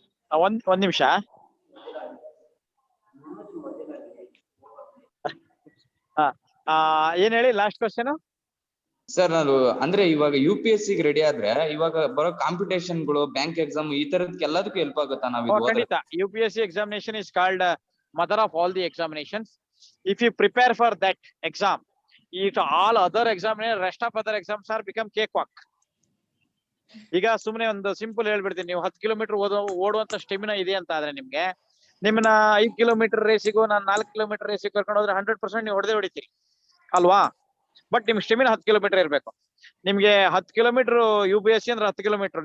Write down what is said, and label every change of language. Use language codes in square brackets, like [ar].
[kn] ಒಂದ್ ನಿಮಿಷ. ಏನ್ ಹೇಳಿ ಲಾಸ್ಟ್ ಕ್ವಶನ್? ಸರ್, ನಾನು ಅಂದ್ರೆ ಇವಾಗ UPSC ರೆಡಿ ಆದ್ರೆ ಇವಾಗ ಬರೋ ಕಾಂಪಿಟೇಷನ್ಗಳು, ಬ್ಯಾಂಕ್ ಎಕ್ಸಾಮ್ ಈ ತರದಕ್ಕೆಲ್ಲದಕ್ಕೂ ಹೆಲ್ಪ್ ಆಗುತ್ತಾ ನಾವು? ಖಂಡಿತ. [en] UPSC examination is called mother of all the examinations. If you prepare for that exam, if all other examination, rest of other exams are become cakewalk. [kn] ಈಗ ಸುಮ್ನೆ ಒಂದು ಸಿಂಪಲ್ ಹೇಳ್ಬಿಡ್ತೀನಿ, ನೀವು 10 ಕಿಲೋಮೀಟರ್ ಓಡುವಂತ ಸ್ಟೆಮಿನಾ ಇದೆ ಅಂತ ಆದ್ರೆ ನಿಮ್ಮನ್ನ 5 ಕಿಲೋಮೀಟರ್ ರೇಸಿಗೂ ನಾನು 4 ಕಿಲೋಮೀಟರ್ ರೇಸಿಗೆ ಕರ್ಕೊಂಡು ಹೋದ್ರೆ 100% ನೀವು ಹೊಡೆದೇ ಹೊಡಿತೀರಿ ಅಲ್ವಾ? ಬಟ್ ನಿಮ್ ಸ್ಟೆಮಿನಾ 10 ಕಿಲೋಮೀಟರ್ ಇರ್ಬೇಕು. ನಿಮ್ಗೆ 10 ಕಿಲೋಮೀಟರ್ UPSC ಅಂದ್ರೆ 10 ಕಿಲೋಮೀಟರ್.